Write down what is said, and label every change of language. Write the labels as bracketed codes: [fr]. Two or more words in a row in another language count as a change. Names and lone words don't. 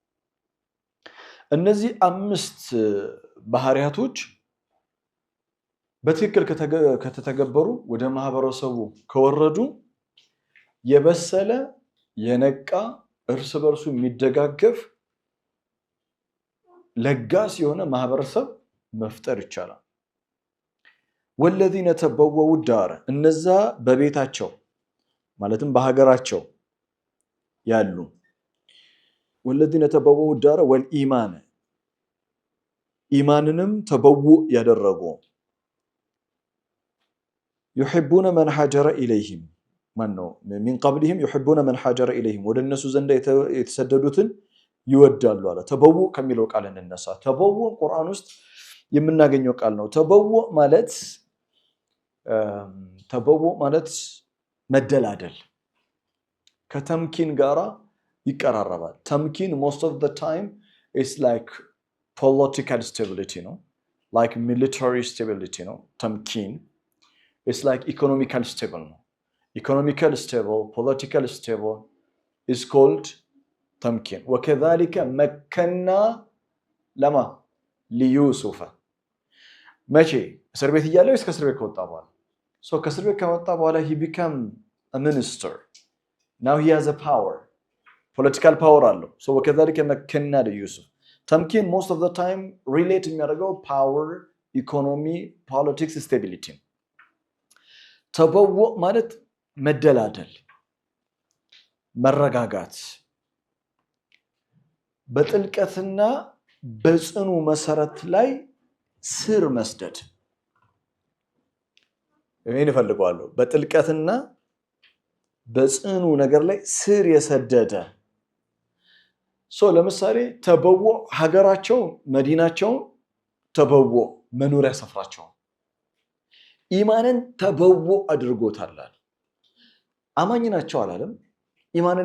[am] እነዚህ 5 ባህሪያቶች በትክክል ከተተገበሩ ወደ ማህበረሰቡ ከወረዱ የበሰለ የነቃ እርስ በርሱ የሚደጋገፍ ለጋስ የሆነ ማህበረሰብ መፍጠር ይቻላል [ar] والذين تبوؤوا الدار [am] እነዛ በቤታቸው ማለትም በሀገራቸው ያሉ [ar] والذين تبوؤوا الدار والإيمان [am] ኢማንንም ተበውእ ያደረጉ [ar] يحبون من هاجر إليهم من قبلهم يحبون من هاجر إليهم [am] ወደ እነሱ ዘንድ የተሰደዱትን ይወዳሉ አለ ተበውእ ከሚለው ቃል እንነሳ ተበውእ ቁርአን ውስጥ የምናገኘው ቃል ነው ተበውእ ማለት መደላደል ከተምኪን ጋራ ይቀራረባል ተምኪን [en] most of the time is like political stability like military stability tamkin is like economical stable economical stable political stable is called tamkin [ar] وكذلك مكنا لما ليوسف [en] ماشي [am] እስር ቤት እያለው እስከ እስር ቤት ከወጣ በኋላ so ከእስር ቤት ከወጣ በኋላ [en] he became a minister now he has a power political power [am] አለው so [ar] وكذلك مكنا ليوسف [en] tamkin most of the time relate [am] የሚያደርገው [en] power economy politics stability [am] ተበውእ ማለት መደላደል መረጋጋት በጥልቀትና በጽኑ መሰረት ላይ ስር መስደድ እኔ እፈልጋለሁ በጥልቀትና በጽኑ ነገር ላይ ስር የሰደደ ለምሳሌ ተበውእ ሀገራቸው መዲናቸው ተበውእ መኖሪያ ሰፍራቸው ኢማንን ተበውእ አድርጎታል አማኝ ናቸው አላለም ኢማንን